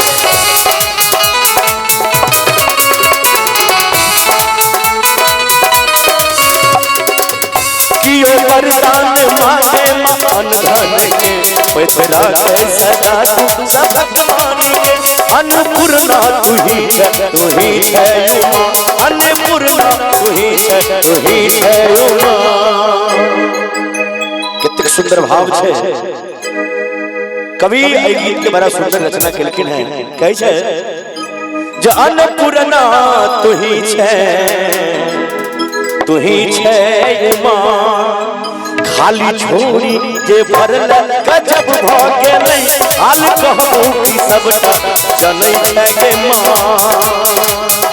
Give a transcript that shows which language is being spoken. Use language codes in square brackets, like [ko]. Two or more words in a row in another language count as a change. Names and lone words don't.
[mai] कियो वरदान मांगे माँ अनधन के पैत राखे सदा तू सदा के मान के। अन्नपूर्णा तू ही छै उमा अन्नपूर्णा तू ही छै उमा। कितने सुंदर भाव छै कवि एहि गीत के बड़ा सुंदर रचना केलखिन है। कहै छै जे अन्नपूर्णा तू ही छै उमा खाली छोड़ी जे भरल गजब भ गेलै हाल कहबो कि सबटा जनै छै गे माँ।